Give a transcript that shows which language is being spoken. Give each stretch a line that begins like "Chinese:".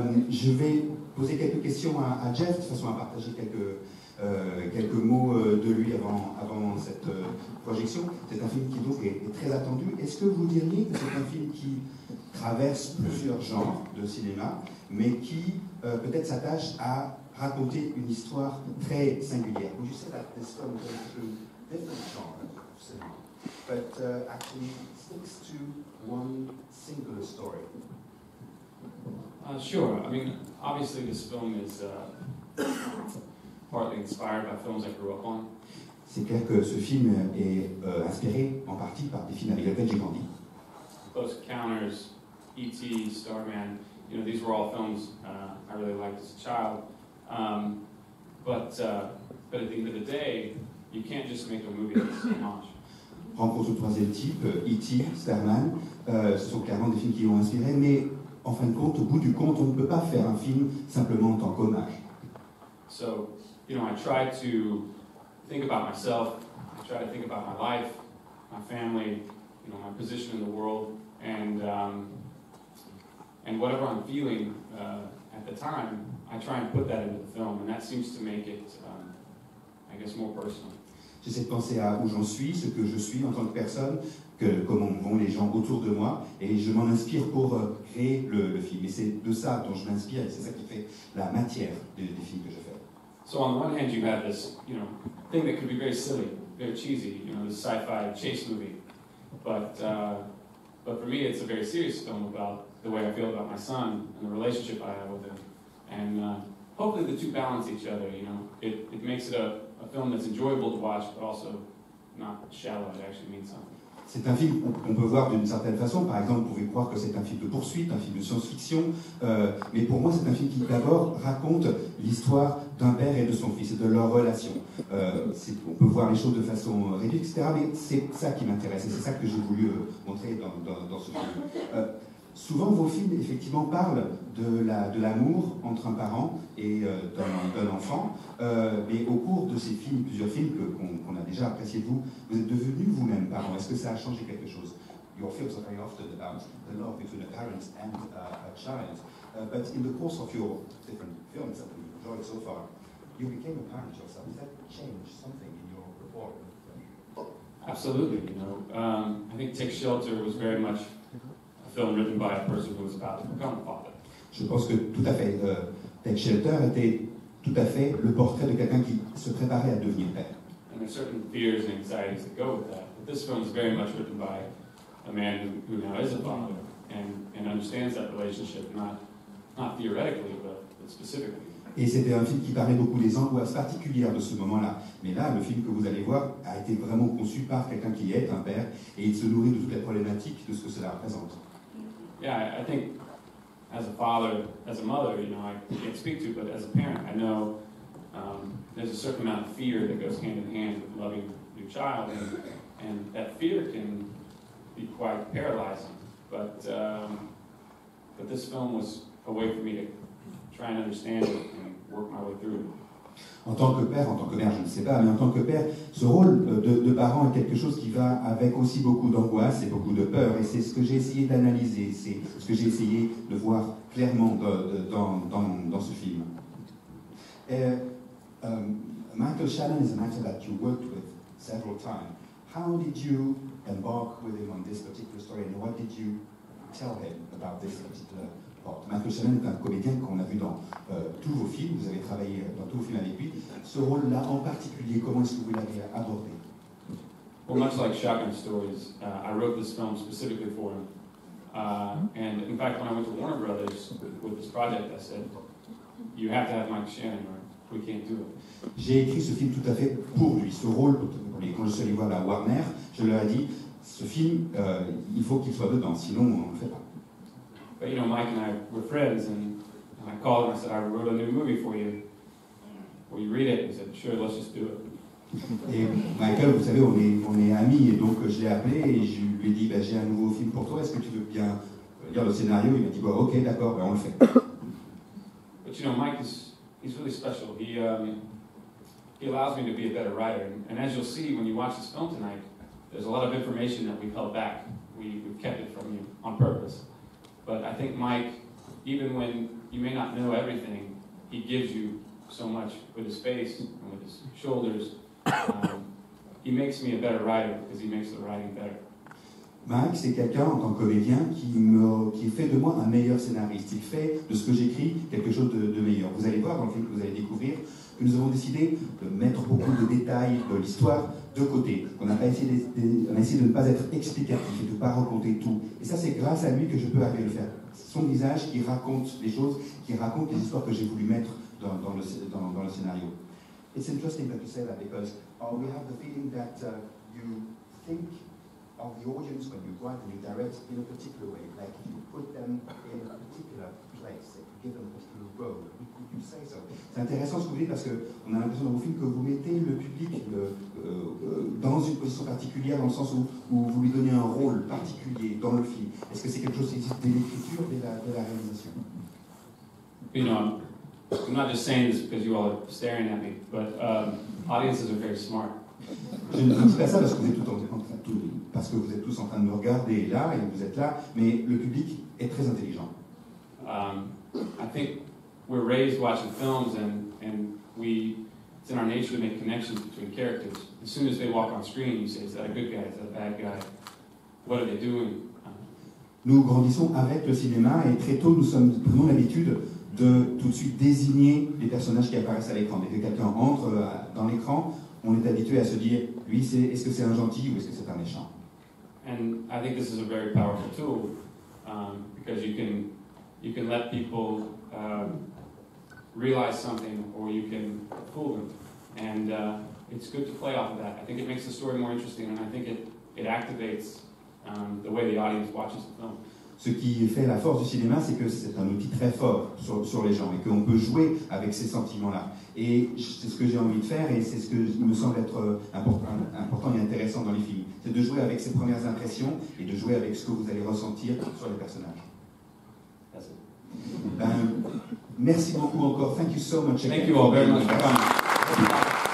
French: Je vais poser quelques questions à Jeff, de façon à partager quelques mots de lui avant cette projection. C'est un film qui donc est très attendu. Est-ce que vous diriez que c'est un film qui traverse plusieurs genres de cinéma, mais qui peut-être s'attache à raconter une histoire très singulière?
English: Would you say that this film goes through different genres of cinema, but actually sticks to one singular story? Sure. I mean, obviously this film is partly inspired by films I grew up on.
French: C'est clair que ce film est inspiré en partie par des films avec lesquels j'ai grandi.
English: Close Encounters, E.T., Starman, these were all films I really liked as a child. But at the end of the day, you can't just make a movie that's homage.
French: Rencontre au troisième type, E.T., Starman, ce sont clairement des films qui l'ont inspiré, mais en fin de compte, au bout du compte, on ne peut pas faire un film simplement en tant qu'hommage.
English: So, I try to think about myself, I try to think about my life, my family, my position in the world, and whatever I'm feeling at the time, I try and put that into the film, and that seems to make it, I guess, more personal.
French: J'essaie de penser à où j'en suis, ce que je suis en tant que personne, comment vont les gens autour de moi, et je m'en inspire pour créer le film. Et c'est de ça dont je m'inspire, et c'est ça qui fait la matière des films que je fais.
English: So on the one hand, you have this, thing that could be very silly, very cheesy, this sci-fi chase movie, but for me, it's a very serious film about the way I feel about my son and the relationship I have with him, and hopefully the two balance each other. It makes it a film that's enjoyable to watch, but also not shallow. It actually means something.
French: C'est un film qu'on peut voir d'une certaine façon. Par exemple, vous pouvez croire que c'est un film de poursuite, un film de science-fiction. Mais pour moi, c'est un film qui d'abord raconte l'histoire d'un père et de son fils et de leur relation. On peut voir les choses de façon réduite, etc. Mais c'est ça qui m'intéresse et c'est ça que j'ai voulu montrer dans ce film. Souvent, vos films, effectivement, parlent de l'amour entre un parent et d'un enfant. Mais au cours de ces films, plusieurs films qu'on a déjà appréciés de vous, vous êtes devenu vous-même parent. Est-ce que ça a changé quelque chose?
English: Your films are very often about the love between a parent and a child. But in the course of your different films that we've enjoyed so far, you became a parent yourself. Does that change something in your rapport? Absolutely. I think Take Shelter was very much film written by a person who was about to become a father.
French: Je pense que tout à fait. Take Shelter était tout à fait le portrait de quelqu'un qui se préparait à devenir père.
English: And there's certain fears and anxieties that go with that. But this film is very much written by a man who now is a father and understands that relationship, not theoretically, but specifically.
French: Et c'était un film qui parlait beaucoup des angoisses particulières de ce moment-là. Mais là, le film que vous allez voir a été vraiment conçu par quelqu'un qui est un père et il se nourrit de toutes les problématiques de ce que cela représente.
English: Yeah, I think as a father, as a mother, I can't speak to, but as a parent, I know there's a certain amount of fear that goes hand in hand with loving your child, and that fear can be quite paralyzing. But this film was a way for me to try and understand it and work my way through it.
French: En tant que père, je ne sais pas, mais en tant que père, ce rôle de parent est quelque chose qui va avec aussi beaucoup d'angoisse et beaucoup de peur. Et c'est ce que j'ai essayé d'analyser, c'est ce que j'ai essayé de voir clairement dans ce film.
English: Michael Shannon is an actor that you worked with several times. How did you embark with him on this particular story, and what did you tell him about this particular part?
French: Michael Shannon est un comédien qu'on a vu dans tous vos films, vous avez travaillé dans tous vos films avec lui. Ce rôle-là en particulier, comment est-ce que vous l'avez abordé?
English: Well, much like Shotgun Stories, I wrote this film specifically for him. And in fact, when I went to Warner Brothers with this project, I said, you have to have Mike Shannon or we can't do it.
French: J'ai écrit ce film tout à fait pour lui, ce rôle pour lui. Quand je suis allé voir la Warner, je leur ai dit, ce film, il faut qu'il soit dedans, sinon on ne le fait pas.
English: But you know, Mike and I were friends, and I called him and I said, I wrote a new movie for you. Will you read it? He said, sure, let's just do it.
French: Et Michael, vous savez, on est amis, et donc je l'ai appelé et je lui ai dit, j'ai un nouveau film pour toi, est-ce que tu veux bien lire le scénario? Il m'a dit, ok, d'accord, on le fait.
English: But you know, Mike he's really special. He allows me to be a better writer, and as you'll see when you watch this film tonight, there's a lot of information that we've held back. We've kept it from you on purpose. But I think Mike, even when you may not know everything, he gives you so much with his face and with his shoulders. He makes me a better writer because he makes the writing better.
French: Mike, c'est quelqu'un en tant que comédien qui fait de moi un meilleur scénariste. Il fait de ce que j'écris quelque chose de meilleur. Vous allez voir dans le film que vous allez découvrir que nous avons décidé de mettre beaucoup de détails de l'histoire de côté. On a essayé de ne pas être explicatif et de ne pas raconter tout. Et ça, c'est grâce à lui que je peux arriver à le faire. Son visage qui raconte les choses, qui raconte les histoires que j'ai voulu mettre dans le scénario.
English: It's interesting that you say that because we have the feeling that you think of the audience when you write and you direct in a particular way, like you put them in a particular place, you give them a particular role. Would you say so?
French: C'est intéressant ce que vous dites parce qu'on a l'impression dans vos films que vous mettez le public dans une position particulière, dans le sens où vous lui donnez un rôle particulier dans le film. Est-ce que c'est quelque chose qui existe dès l'écriture, dès la réalisation?
English: You know, I'm not just saying this because you all are staring at me, but audiences are very smart.
French: Je ne dis pas ça parce que vous êtes tous en train de me regarder là et vous êtes là, mais le public est très intelligent.
English: I think we're raised watching films, and it's in our nature to make connections between characters. As soon as they walk on screen, you say, is that a good guy? Is that a bad guy? What are they doing?
French: Nous grandissons avec le cinéma et très tôt nous prenons l'habitude de tout de suite désigner les personnages qui apparaissent à l'écran. Dès que quelqu'un entre dans l'écran, on est habitué à se dire, lui, est-ce que c'est un gentil ou est-ce que c'est un méchant?
English: And I think this is a very powerful tool because you can let people realize something, or you can fool them, and it's good to play off of that. I think it makes the story more interesting, and I think it activates the way the audience watches the film.
French: Ce qui fait la force du cinéma, c'est que c'est un outil très fort sur les gens et qu'on peut jouer avec ces sentiments-là. Et c'est ce que j'ai envie de faire et c'est ce que me semble être important et intéressant dans les films. C'est de jouer avec ces premières impressions et de jouer avec ce que vous allez ressentir sur les personnages. Merci beaucoup encore.
English: Thank you so much. Thank you all very much for coming.